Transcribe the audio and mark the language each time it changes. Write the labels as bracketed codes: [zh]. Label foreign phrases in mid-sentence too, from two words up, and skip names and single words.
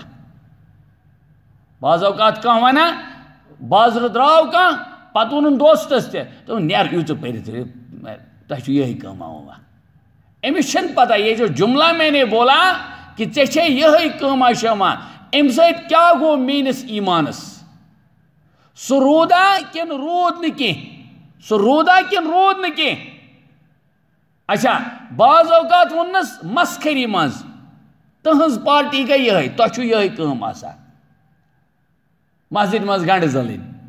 [ks] بعض اوقات کانٛہہ ونان بازرٕ درٛاو کانٛہہ پتہٕ ووٚنُن دوستس تہِ دوٚپُن نیر یِو ژٕ پٔرِتھ تۄہہِ چھُو یِہٕے کٲما وٲما. أمِس چھَنہٕ پتہ [ur] یہ جو جملہ میں نے بولا کہ [ks] ژےٚ چھے یِہٕے کٲما شٲما اَمہِ سۭتۍ کیٛاہ گوٚو میٲنِس ایٖمانس. سُہ روٗدا کِنہٕ روٗد نہٕ کینٛہہ سُہ روٗدا کِنہٕ روٗد نہٕ کینٛہہ. اچھا بعض اوقات ووٚننس مسخٔری منٛز تٕہٕنٛز پارٹی گٔے یِہٕے تۄہہِ چھُو یِہٕے کٲم آسان مسجد منٛز گنڈٕ زَلٕنۍ.